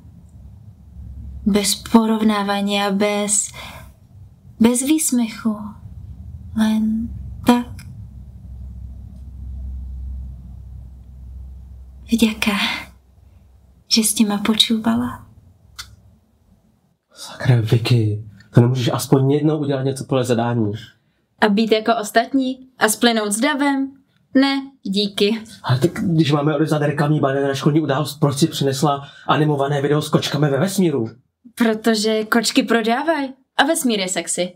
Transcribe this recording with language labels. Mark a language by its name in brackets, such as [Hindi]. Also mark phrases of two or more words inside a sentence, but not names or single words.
[Slovak] Bez porovnávania, bez výsmechu. Len tak. Vďaka, že ste ma počúvala. [Czech] Sakra, Vicky, to nemůžeš aspoň jednou udělat něco podle zadání. A být jako ostatní? A splynout s davem? Ne, díky. Ale tak, když máme odevzdat reklamní banner na školní událost, proč si přinesla animované video s kočkami ve vesmíru? Protože kočky prodávají a vesmír je sexy.